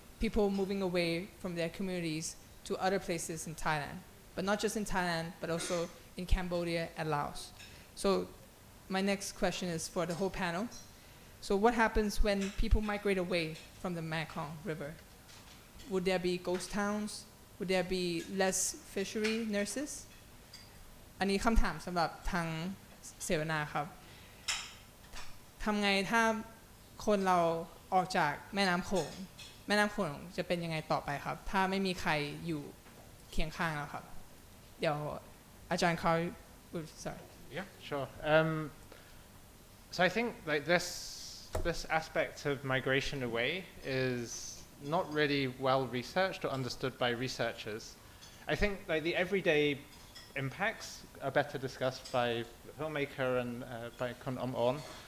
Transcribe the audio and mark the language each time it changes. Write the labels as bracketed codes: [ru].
[en] People moving away from their communities to other places in Thailand, but not just in Thailand, but also in Cambodia and Laos. So my next question is for the whole panel. So what happens when people migrate away from the Mekong River? Would there be ghost towns? Would there be less fishery nurses? [th] อันนี้คำถามสำหรับทางเสวนาครับทำไงถ้าคนเราออกจากแม่น้ำโขงจะเป็นยังไงต่อไปครับถ้าไม่มีใครอยู่เคียงข้างแล้วครับเดี๋ยวอาจารย์เขา sorry [en] Yeah, sure. So I think like this aspect of migration away is not really well researched or understood by researchers. I think like the everyday impacts are better discussed by the filmmaker and by Kun On.